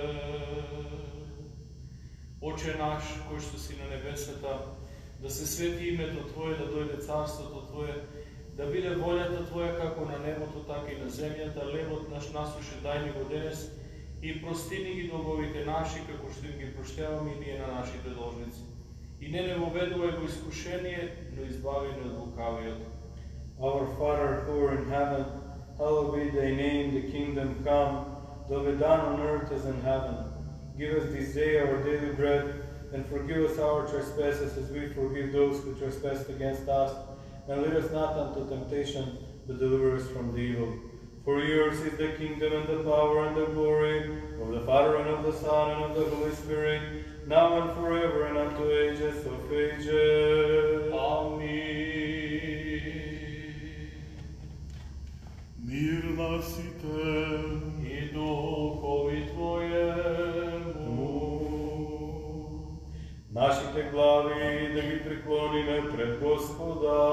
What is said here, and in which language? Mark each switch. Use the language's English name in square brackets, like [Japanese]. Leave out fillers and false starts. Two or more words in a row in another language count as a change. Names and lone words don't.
[Macedonian] Оче наш, кој што си на небесата, да се свети името Твое, да дојде царството Твое, да биде волјата Твоја како на небото, така и на земјата. Лебот наш насуши дај ни го денес и простини ги долговите наши, како што им ги проштеваме и ние на нашите должници. И не воведувај во искушение, но избави ни од лукавиот. [English] Our Father who art in heaven, hallowed be thy name, the kingdom come, thy be done on earth as in heaven. Give us this day our daily bread, and forgive us our trespasses as we forgive those who trespass against us. And lead us not unto temptation, but deliver us from the evil. For yours is the kingdom and the power and the glory of the Father and of the Son and of the Holy Spirit, now and forever and unto ages of ages. [Macedonian] Амин. Мир на сите. [Church Slavic] И духови Твоему. [Macedonian] Нашите глави да ги преклониме пред Господа.